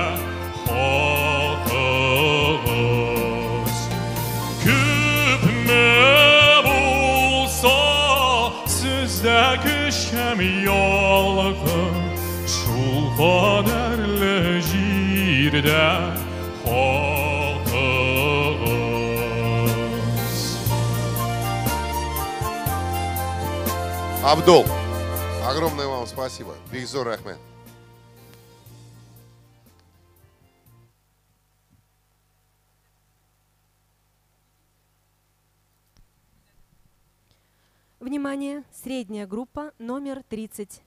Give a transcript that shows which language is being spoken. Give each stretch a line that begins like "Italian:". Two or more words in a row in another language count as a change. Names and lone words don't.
Tatar: шәм ялкын, шул кадәрле җирдә калдыгыз.
Russian: Абдул, огромное вам спасибо.
Tatar: Бигзор рахмет.
Russian: Внимание, средняя группа, номер 30.